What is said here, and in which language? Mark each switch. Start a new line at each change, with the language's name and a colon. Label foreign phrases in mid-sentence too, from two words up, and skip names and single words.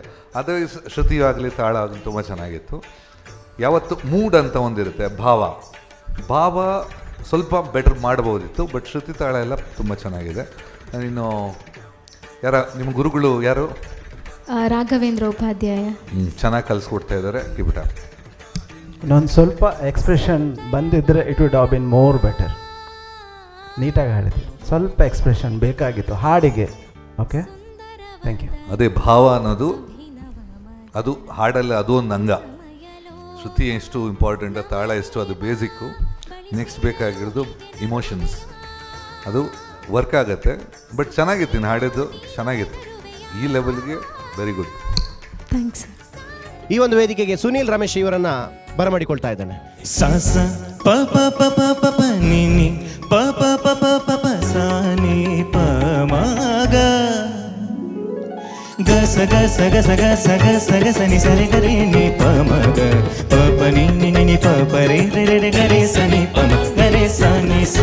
Kannada: ಅದೇ ಶ್ರುತಿ ಆಗಲಿ ತಾಳ ಆಗಲಿ ತುಂಬ ಚೆನ್ನಾಗಿತ್ತು. ಯಾವತ್ತು ಮೂಡ್ ಅಂತ ಒಂದಿರುತ್ತೆ, ಭಾವ ಸ್ವಲ್ಪ ಬೆಟರ್ ಮಾಡ್ಬೋದಿತ್ತು, ಬಟ್ ಶ್ರುತಿ ತಾಳ ಎಲ್ಲ ತುಂಬ ಚೆನ್ನಾಗಿದೆ. ಇನ್ನು ನಿಮ್ಮ ಗುರುಗಳು ಯಾರು? ರಾಘವೇಂದ್ರ ಉಪಾಧ್ಯಾಯ. ಚೆನ್ನಾಗಿ ಕಲಿಸ್ಕೊಡ್ತಾ ಇದ್ದಾರೆ. ಕಿಬಿಟ ಇನ್ನೊಂದು ಸ್ವಲ್ಪ ಎಕ್ಸ್ಪ್ರೆಷನ್ ಬಂದಿದ್ದರೆ
English: it would have been more better.
Kannada: ನೀಟಾಗಿ ಹಾಡಿದ್ವಿ, ಸ್ವಲ್ಪ ಎಕ್ಸ್ಪ್ರೆಷನ್ ಬೇಕಾಗಿತ್ತು ಹಾಡಿಗೆ.
English: okay, thank you.
Kannada: ಅದೇ ಭಾವ ಅನ್ನೋದು ಅದು ಹಾಡಲ್ಲ, ಅದು ಒಂದು ಅಂಗ. ಶ್ರುತಿ ಎಷ್ಟು ಇಂಪಾರ್ಟೆಂಟ್, ತಾಳ ಎಷ್ಟು ಅದು ಬೇಸಿಕ್ಕು. ನೆಕ್ಸ್ಟ್ ಬೇಕಾಗಿರೋದು ಇಮೋಷನ್ಸ್, ಅದು ವರ್ಕ್ ಆಗುತ್ತೆ. ಬಟ್ ಚೆನ್ನಾಗಿತ್ತು, ನೀನು ಹಾಡಿದ್ದು ಚೆನ್ನಾಗಿತ್ತು. ಈ ಲೆವೆಲ್ಗೆ
English: very good. ಥ್ಯಾಂಕ್ಸ್.
Kannada: ಈ ಒಂದು ವೇದಿಕೆಗೆ ಸುನೀಲ್ ರಮೇಶ್ ಇವರನ್ನ ಬರಮಾಡಿಕೊಳ್ತಾ ಇದ್ದಾನೆ. ಸಾಸ ಪ ಪ ಪ ಪ ಪ ಪ ನಿ ನಿ ಪ ಪ ಪ ಪ ಪ ಪ ಸಾ ನಿ ಪ ಮ ಗ ಗ ಸ ಗ ಸ ಗ ಸ ಗ ಸ ಗ ಸ ಗ ಸ ನಿ ಸ ರೆ ಗ ರೆ ನಿ ಪ ಮ ಗ ಪ ಪ ನಿ ನಿ ನಿ ನಿ ಪ ಪ ರೆ ರೆ ರೆ ರೆ ಗ ರೆ ಸ ನಿ ಪ ಮ ಗ ರೆ ಸ ನಿ ಸ.